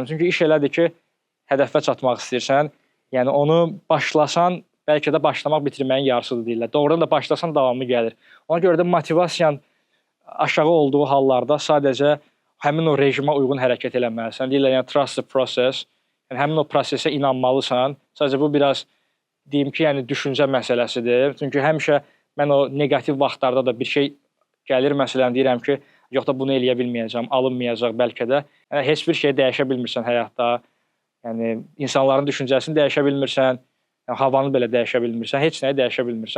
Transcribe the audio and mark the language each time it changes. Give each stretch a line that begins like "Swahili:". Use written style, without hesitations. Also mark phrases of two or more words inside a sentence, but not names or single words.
Azerbaijani: Çünki iş elədir ki, hədəfə çatmaq istəyirsən, yəni onu başlasan, bəlkə də başlamaq bitirməyin yarısıdır deyirlər. Doğrudan da başlasan davamı gəlir. Ona görə də motivasiyan aşağı olduğu hallarda sadəcə həmin o rejimə uyğun hərəkət eləməlisən. Deyirlər, yəni
English: trust the process.
Azerbaijani: Yəni həmin o prosesə inanmalısan. Sadəcə bu biraz deyim ki, yəni düşüncə məsələsidir. Çünki həmişə mən o neqativ vaxtlarda da bir şey gəlir, məsələn deyirəm ki, yox da bunu eləyə bilməyəcəm, alınmayacaq bəlkə də. Yəni heç bir şey dəyişə bilmirsən həyatda. Yəni insanların düşüncəsini dəyişə bilmirsən, yəni havanı belə dəyişə bilmirsən, heç nəyi dəyişə bilmirsən.